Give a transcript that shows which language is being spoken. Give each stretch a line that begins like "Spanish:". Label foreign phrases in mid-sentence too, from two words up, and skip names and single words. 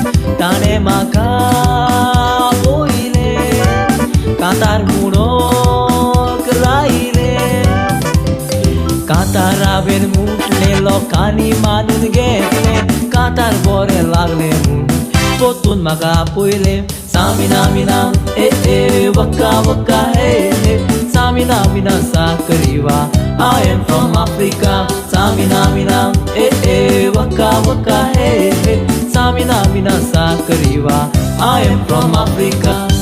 Konkani: ताणें म्हाका पळयलें, कांतार म्हणोंक लायलें. कांतार हांवें म्हटलें, लोकांनी मानून घेतलें. कांतार बरें लागलें म्हूण पोतून म्हाका पळयलें. सामिना मिना ए वक्का वक्का ए, सामिना मिना साकरीवा,
English: I am from Africa. सामिना मिना ए वक्का वक्का ए, सामिना मिना साकरीवा, I am from Africa.